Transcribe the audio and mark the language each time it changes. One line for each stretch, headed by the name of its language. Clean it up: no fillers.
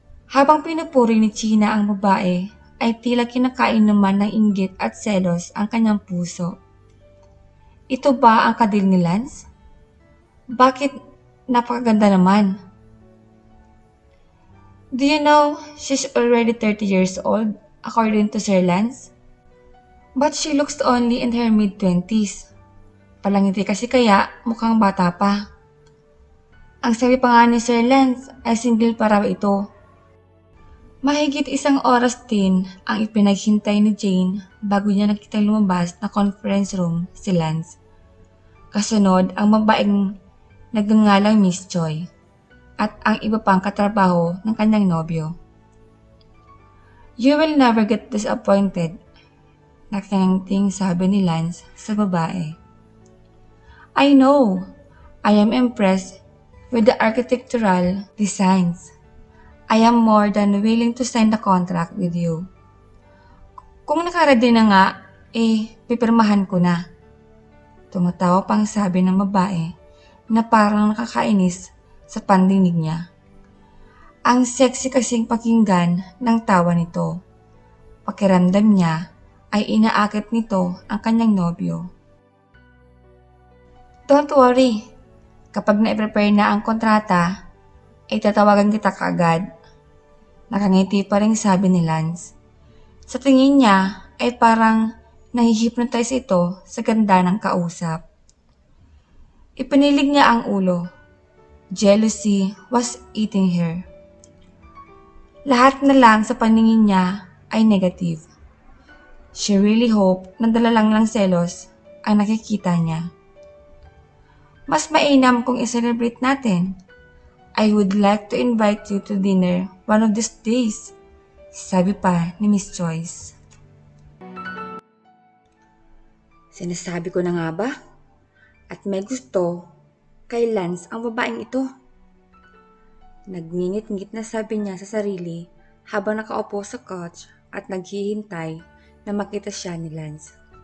Filipino: Habang pinupuri ni Gina ang babae, ay tila kinakain naman ng inggit at selos ang kanyang puso. Ito ba ang kadil ni Lance? Bakit napakaganda naman?
English: Do you know she's already 30 years old according to Sir Lance? But she looks only in her mid-20s.
Filipino: Palangiti kasi kaya mukhang bata pa. Ang sabi pa nga ni Sir Lance ay single pa raw ito. Mahigit 1 oras din ang ipinaghintay ni Jane bago niya nakita lumabas na conference room si Lance. Kasunod ang babaeng nagngangalang Miss Choi at ang iba pang katrabaho ng kanyang nobyo.
English: You will never get disappointed,
Filipino: nakangiting sabi ni Lance sa babae.
English: I know, I am impressed with the architectural designs. I am more than willing to sign the contract with you.
Filipino: Kung nakaready na nga, pipirmahan ko na. Tumatawa pang sabi ng babae na parang nakakainis sa pandinig niya. Ang sexy kasing pakinggan ng tawa nito. Pakiramdam niya ay inaakit nito ang kanyang nobyo.
English: Don't worry,
Filipino: kapag na-prepare na ang kontrata, ay tatawagan kita kaagad. Nakangiti pa rin sabi ni Lance. Sa tingin niya ay parang nahihypnotize ito sa ganda ng kausap. Ipinilig niya ang ulo.
English: Jealousy was eating her.
Filipino: Lahat na lang sa paningin niya ay negative.
English: She really hoped
Filipino: na dala lang selos ang nakikita niya. Mas mainam kung i-celebrate natin.
English: I would like to invite you to dinner one of these days,
Filipino: sabi pa ni Miss Joyce. Sinasabi ko na nga ba? At may gusto kay Lance ang babaeng ito. Nagngingit-ngit na sabi niya sa sarili habang nakaupo sa couch at naghihintay na makita siya ni Lance.